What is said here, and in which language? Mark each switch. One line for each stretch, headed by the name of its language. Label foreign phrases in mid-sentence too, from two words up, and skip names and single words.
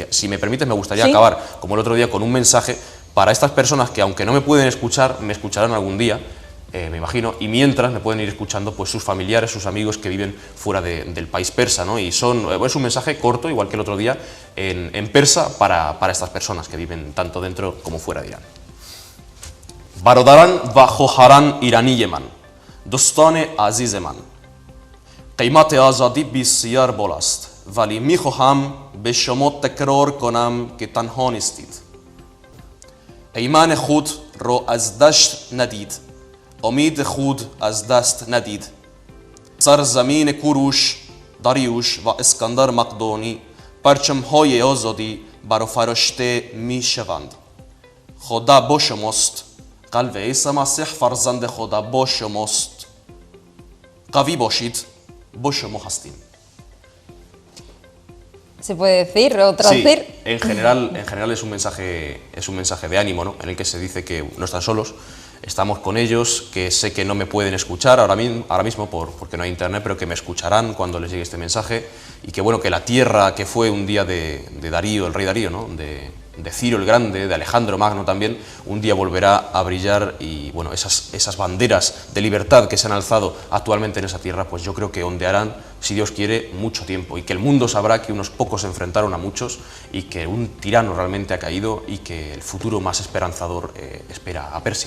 Spanish: Si me permites, me gustaría acabar, como el otro día, con un mensaje para estas personas que, aunque no me pueden escuchar, me escucharán algún día, me imagino, y mientras me pueden ir escuchando pues sus familiares, sus amigos que viven fuera del país persa, ¿no? Y es un mensaje corto, igual que el otro día, en persa para estas personas que viven tanto dentro como fuera de Irán.
Persian: برادران و خواهران ایرانی من، دوستان عزیز من، قیمت آزادی بسیار بالا است، ولی می‌خواهم به شما تکرار کنم که تنها نیستید. ایمان خود رو از دشت ندید، امید خود از دست ندید. سرزمین کوروش، داریوش و اسکندر مقدونی پرچم‌های آزادی بر فرشته می‌شوند. خدا با شماست، قلب عیسی مسیح فرزند خدا با شماست. قوی باشید، با شما هستیم.
Spanish: ¿Se puede decir o traducir? Sí, en general es un mensaje de ánimo, ¿no?, en el que se dice que no están solos, estamos con ellos, que sé que no me pueden escuchar ahora mismo porque no hay internet, pero que me escucharán cuando les llegue este mensaje, y que bueno, que la tierra que fue un día de Darío, el rey Darío, ¿no?, de Ciro el Grande, de Alejandro Magno también, un día volverá a brillar, y bueno, esas banderas de libertad que se han alzado actualmente en esa tierra, pues yo creo que ondearán, si Dios quiere, mucho tiempo, y que el mundo sabrá que unos pocos se enfrentaron a muchos, y que un tirano realmente ha caído, y que el futuro más esperanzador espera a Persia.